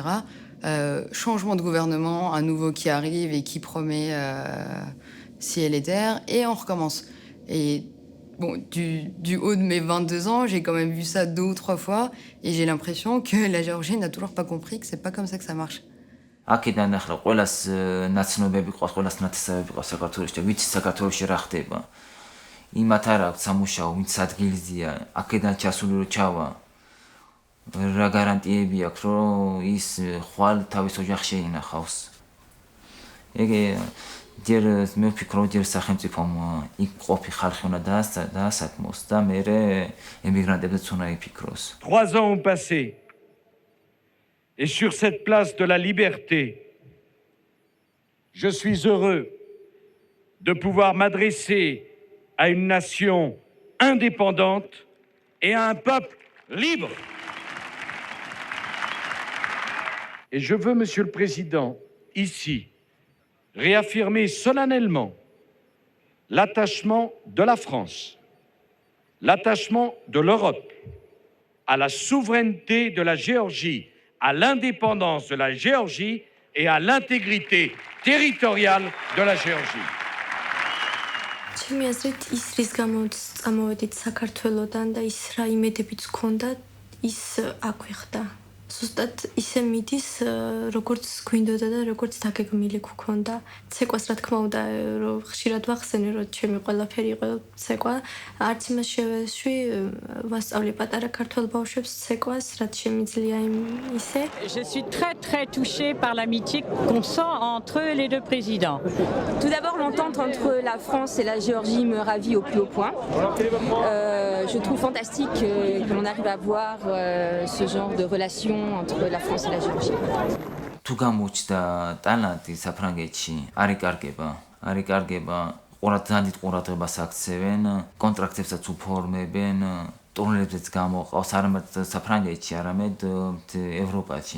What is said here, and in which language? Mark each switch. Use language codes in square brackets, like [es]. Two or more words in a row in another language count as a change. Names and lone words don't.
[fr] Changement de gouvernement, un nouveau qui arrive et qui promet ciel et terre, et on recommence. Et bon, du haut de mes 22 ans, j'ai quand même vu ça 2 ou 3 fois, et j'ai l'impression que la Géorgie n'a toujours pas compris que c'est pas comme ça que ça marche. [ka] აქედან ახლა ყველას ნაცნობები ყავს, ყველას ნათესავები ყავს საქართველოში და ვიცი საქართველოში რა ხდება. იმათ არ აქვს სამუშაო, ვინც ადგილზეა, აქედან ჩასული რო ჩავა. რა გარანტიები აქვს, რომ ის ხვალ თავის ოჯახს შეინახავს. ეგე ჯერ მე ვფიქრობ, ჯერ სახელმწიფომ იქ ყოფი ხალხი უნდა დაასაქმოს და მერე ემიგრანტებიც უნდა იფიქროს. [fr] 3 ans ont passé. Et sur cette place de la liberté, je suis heureux de pouvoir m'adresser à une nation indépendante et à un peuple libre. Et je veux, Monsieur le Président, ici, réaffirmer solennellement l'attachement de la France, l'attachement de l'Europe à la souveraineté de la Géorgie, à l'indépendance de la Géorgie et à l'intégrité territoriale de la Géorgie. [ka] ჩემი აზრით ის რის გამოც წამოვედით საქართველოდან და ის რა იმედებიც გქონდა ის აქვიხდა. ზუსტად ისე მიდის, როგორც გვინდოდა და როგორც დაგეგმილი გქონდა. ცეკვას რა თქმა უნდა, რომ ხშირად ვახსენე, რომ ჩემი ყველაფერი იყო ცეკვა. არც იმას შევეშვი, ვასწავლე პატარა ქართველ ბავშვებს ცეკვას, რაც შემიძლია ისე. [fr] Je suis très très touchée par l'amitié qu'on sent entre les deux présidents. Tout d'abord, l'entente entre la France et la Géorgie me ravit au plus haut point. Je trouve fantastique que l'on arrive à avoir ce genre de relation entre la France et la Géorgie. [ka] თუ გამოჩნდა ტალანტი საფრანგეთში, არ იკარგება, ძალიან დიდ ყურადღებას აქცევენ, კონტრაქტებსაც უფორმებენ, ტურნირებზეც გამოყავს არამედ საფრანგეთში, არამედ ევროპაში.